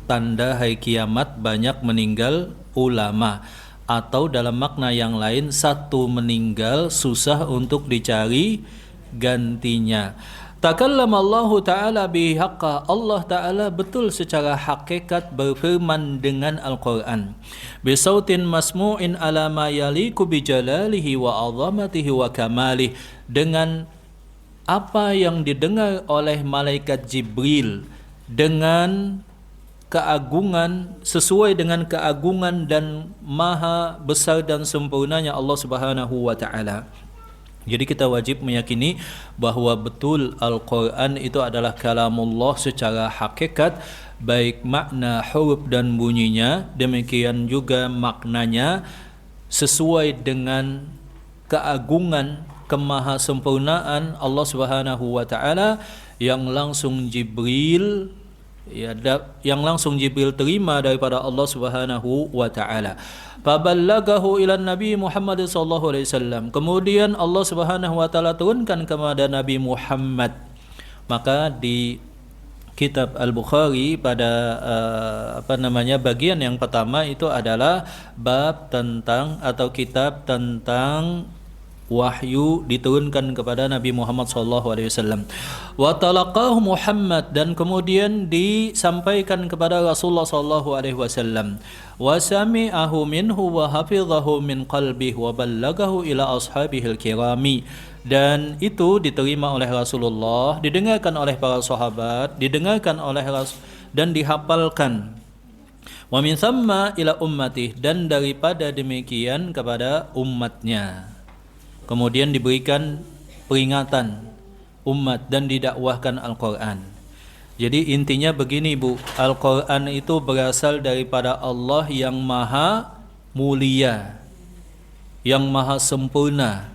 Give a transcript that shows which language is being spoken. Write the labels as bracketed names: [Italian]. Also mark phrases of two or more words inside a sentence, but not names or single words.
[Indonesian] Tanda hari kiamat banyak meninggal ulama. Atau dalam makna yang lain, satu meninggal susah untuk dicari gantinya. [Arabic] تكلم الله تعالى بحق. الله تعالى [Indonesian] betul secara hakikat berfirman dengan Al-Quran. [Arabic] بصوت مسموع على ما يليق بجلاله وعظمته وكماله. [Indonesian] Dengan apa yang didengar oleh malaikat Jibril, dengan keagungan, sesuai dengan keagungan dan maha besar dan sempurnanya Allah [Arabic] سبحانه وتعالى. [Indonesian] Jadi kita wajib meyakini bahwa betul Al-Quran itu adalah kalamullah secara hakikat, baik makna, huruf dan bunyinya, demikian juga maknanya sesuai dengan keagungan, kemahasempurnaan Allah [Arabic] سبحانه وتعالى [Indonesian] yang langsung Jibril terima daripada Allah [Arabic] سبحانه وتعالى. فبلغه إلى نبي محمد صلى الله عليه وسلم. [Indonesian] Kemudian Allah [Arabic] سبحانه وتعالى [Indonesian] turunkan kepada Nabi Muhammad. Maka di kitab Al-Bukhari pada bagian yang pertama itu adalah bab tentang atau kitab tentang wahyu diturunkan kepada Nabi Muhammad SAW. [Arabic] وتلقاه محمد, [Indonesian] dan kemudian disampaikan kepada Rasulullah SAW. [Arabic] وسمعه منه وحفظه من قلبه وبلغه إلى أصحابه الكرام. [Indonesian] Dan itu diterima oleh Rasulullah, didengarkan oleh para sahabat, didengarkan oleh dan dihafalkan. [Arabic] ومن ثم إلى أمته, [Indonesian] dan daripada demikian kepada umatnya. Kemudian diberikan peringatan umat dan didakwahkan Al-Quran. Jadi intinya begini Bu, Al-Quran itu berasal daripada Allah yang maha mulia, yang maha sempurna.